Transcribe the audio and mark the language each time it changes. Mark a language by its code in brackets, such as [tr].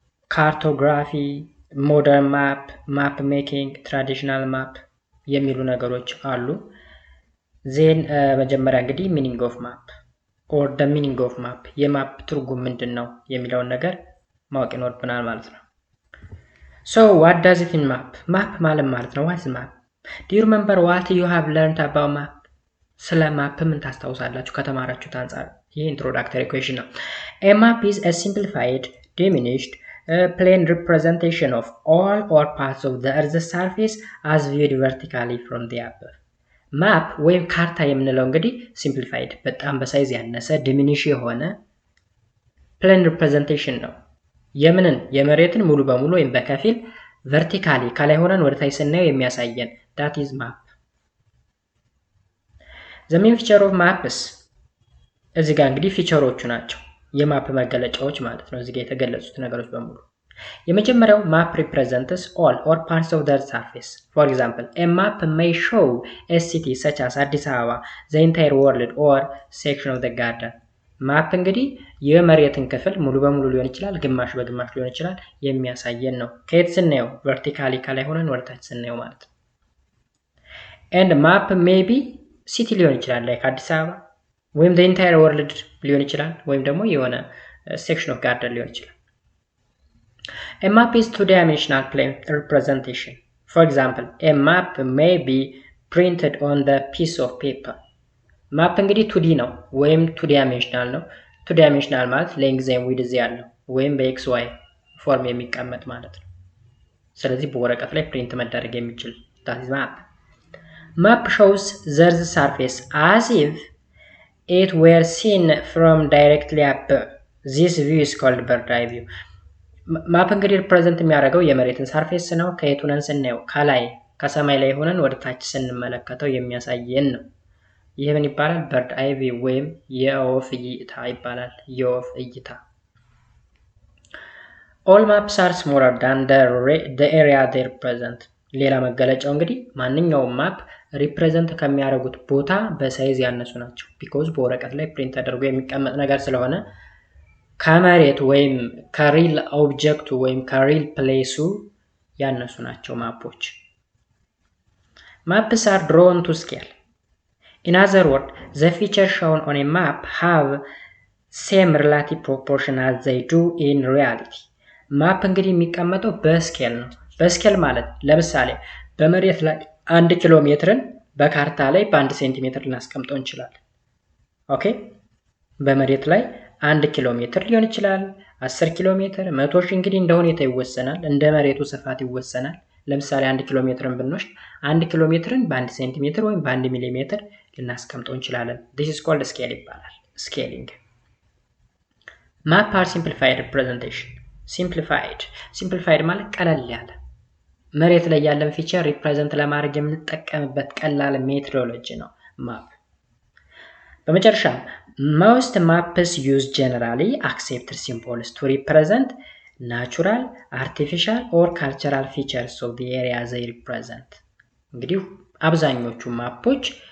[en] Cartography, modern map, map making, traditional map [am] የሚሉ ነገሮች አሉ። ዜን መጀመሪያ እንግዲህ [en] ሚኒንግ ኦፍ ማፕ ኦር ደ ሚኒንግ ኦፍ ማፕ [am] የማፕ ትርጉም ምንድን ነው የሚለውን ነገር ማወቅ ይኖርብናል ማለት ነው። [en] ሶ ዋት ዳዝ ኢት ሚን ማፕ? [am] ማፕ ማለት ነው [en] ዋት ኢዝ ማፕ? ዱ ዩ ሪሜምበር ዋት ዩ ሃቭ ለርንድ አባውት ማፕ? [am] ስለ ማፕ ምን ታስታውሳላችሁ ከተማራችሁት አንጻር? ይህ ኢንትሮዳክተሪ ኩዌሽን ነው። [en] ኤ ማፕ ኢዝ አ ሲምፕሊፋይድ ዲሚኒሽድ plain representation of all or parts of the earth's surface as viewed vertically from the above. [am] ማፕ ወይም ካርታ የምንለው እንግዲህ ሲምፕሊፋይድ በጣም በሳይዝ ያነሰ ዲሚኒሽ የሆነ [en] plain representation [am] ነው። የመሬትን ሙሉ በሙሉ ወይም በከፊል ቨርቲካሊ ከላይ ሆነን ወደ ታች ስናየው የሚያሳየን [en] that is map. the main feature of maps [am] እዚህ ጋር እንግዲህ ፊቸሮቹ ናቸው የማፕ መገለጫዎች ማለት ነው። እዚህ ጋር የተገለጹት ነገሮች በሙሉ የመጀመሪያው ማፕ [en] represents all or parts of the surface. For example, a map may show a city such as Addis Ababa, the entire world or section of the garden. [am] ማፕ እንግዲህ የመሬትን ክፍል ሙሉ በሙሉ ሊሆን ይችላል፣ ግማሽ በግማሽ ሊሆን ይችላል የሚያሳየን ነው። ከየት ስናየው? ቨርቲካሊ ከላይ ሆነን ወደ ታች ስናየው ማለት ነው። [en] and map maybe city [am] ሊሆን ይችላል like አዲስ አበባ ወይም [en] the entire world [am] ሊሆን ይችላል ወይም ደግሞ የሆነ [en] section of garden [am] ሊሆን ይችላል። [en] A map is two-dimensional plane representation. For example, a map may be printed on the piece of paper. [am] ማፕ እንግዲህ 2D ነው ወይም 2-dimensional ነው። 2-dimensional ማለት [en] length and width [am] ያለው ወይም በXY ፎርም የሚቀመጥ ማለት ነው። ስለዚህ በወረቀት ላይ ፕሪንት መደረግ የሚችል [en] that is map. Map shows the Earth's surface as if it were seen from directly above. This view is called bird eye view. [am] ማፕ እንግዲህ ሪፕሬዘንት የሚያደርገው የመሬትን ሰርፌስ ነው። ከየት ሆነን ስናየው? ከላይ ከሰማይ ላይ ሆነን ወደ ታች ስንመለከተው የሚያሳየን ነው። ይህ ምን ይባላል? በርድ አይ ቪው ወይም የወፍ እይታ ይባላል። የወፍ እይታ። [en] all maps are smaller than the area they represent. [am] ሌላ መገለጫው እንግዲህ ማንኛውም ማፕ ሪፕሬዘንት ከሚያደርጉት ቦታ በሳይዝ ያነሱ ናቸው። ቢኮዝ በወረቀት ላይ ፕሪንት ተደርጎ የሚቀመጥ ነገር ስለሆነ ከመሬት ወይም ከሪል ኦብጀክቱ ወይም ከሪል ፕሌሱ ያነሱ ናቸው ማፖች። [en] Maps are drawn to scale. In other words, the features shown on a map have same relative proportion as they do in reality. [am] ማፕ እንግዲህ የሚቀመጠው በስኬል ነው። በስኬል ማለት ለምሳሌ በመሬት ላይ 1 ኪሎ ሜትርን በካርታ ላይ በ1 ሴንቲሜትር ልናስቀምጠው እንችላለን። ኦኬ፣ በመሬት ላይ 1 ኪሎ ሜትር ሊሆን ይችላል፣ 10 ኪሎ ሜትር፣ 100 ሺህ እንግዲህ እንደ ሁኔታው ይወሰናል፣ እንደ መሬቱ ስፋት ይወሰናል። ለምሳሌ 1 ኪሎ ሜትርን ብንወስድ 1 ኪሎ ሜትርን በ1 ሴንቲሜትር ወይም በ1 ሚሊ ሜትር ልናስቀምጠው እንችላለን። [en] this is called scale [am] ይባላል። ስኬሊንግ። [en] map are simplified representation. [am] simplified ማለት ቀለል ያለ መሬት ላይ ያለን ፊቸር ሪፕሬዘንት ለማድረግ የምንጠቀምበት ቀላል ሜትሮሎጂ ነው ማፕ። በመጨረሻ [en] most maps use generally accepted symbols to represent natural, artificial or cultural features of the area they represent. [am] እንግዲህ አብዛኞቹ ማፖች